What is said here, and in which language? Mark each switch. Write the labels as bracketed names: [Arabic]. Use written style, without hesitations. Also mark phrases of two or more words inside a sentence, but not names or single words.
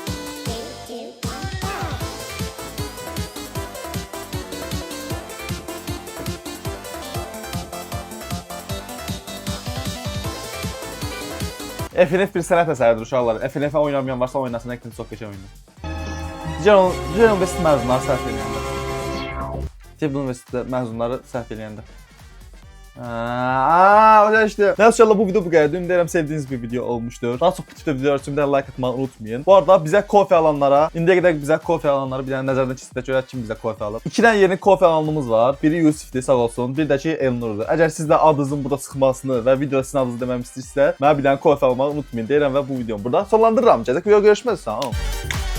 [Azerbaijani] FNF bir sənət əsəridir uşaqlar. FNF-ə oynamayan varsa oynasın, həqiqətən çox qəşəng oyundur. Ceyhun Universitet məzunları səhv eləyəndə. Ceyhun Universitet məzunları səhv eləyəndə. Başa işte. [Turkish] İnşallah bu video bu kadar. Ümid ederim sevdiğiniz bir video olmuştur. Daha çok bu tipte videolar için bir de like atmayı unutmayın. Bu arada bize kofe alanlara, indiye kadar bize kofe alanları bir tane [Azerbaijani] nəzərdən keçirsək görək kim bizə kofe alır. [Turkish] 2 tane yeni kofe alanımız var. Biri Yusif'dir sağ olsun. [Azerbaijani] Bir də ki Elnur'dur. Əgər siz də adınızın burada çıxmasını və videoda sizin adınızı deməmi istəyirsə, mənə bir dənə kofe almağı unutmayın deyirəm və bu videomu burada sonlandırıram. Gələcək videoda görüşmək üzere. Sağ olun.